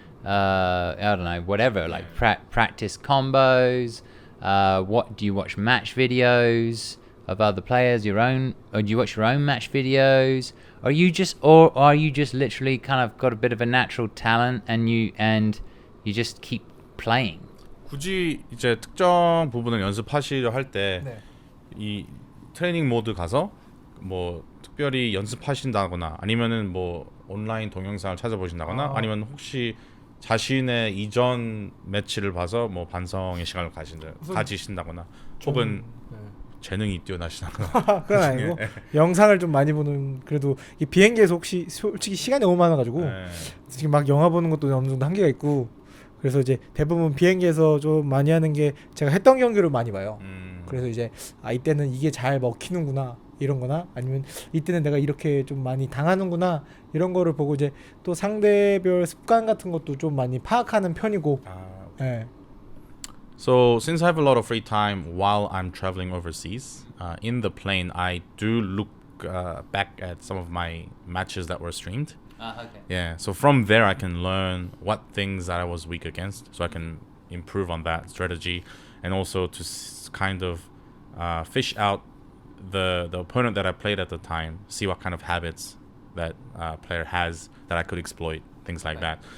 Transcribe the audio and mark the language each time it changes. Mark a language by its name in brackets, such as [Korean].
[English] I don't know, whatever, like practice combos. What do you watch match videos of other players? Or do you watch your own match videos? Or are you just literally kind of got a bit of a natural talent and you just keep playing? [Korean] 굳이 이제 특정 부분을 연습하시려 할 때 이 트레이닝 모드 가서 뭐 특별히 연습하신다거나 아니면은 뭐 온라인 동영상을 찾아보신다거나 아니면 혹시 자신의 이전 매치를 봐서 뭐 반성의 시간을 가지신다거나 혹은 재능이 뛰어나시다거나 그건 아니고 영상을 좀 많이 보는, 그래도 이 비행기에서 혹시 솔직히 시간이 너무 많아가지고 지금 막 영화 보는 것도 어느 정도 한계가 있고, 그래서 이제 대부분 비행기에서 좀 많이 하는 게 제가 했던 경기를 많이 봐요. 그래서 이제 이때는 이게 잘 먹히는구나 이런 거나, 아니면 이때는 내가 이렇게 좀 많이 당하는구나 이런 거를 보고 이제 또 상대별 습관 같은 것도 좀 많이 파악하는 편이고. 네. [English] So since I have a lot of free time while I'm traveling overseas, in the plane I do look back at some of my matches that were streamed. Okay. Yeah, so from there I can learn what things that I was weak against, so I can improve on that strategy, and also to kind of fish out the opponent that I played at the time, see what kind of habits that player has that I could exploit, things like that.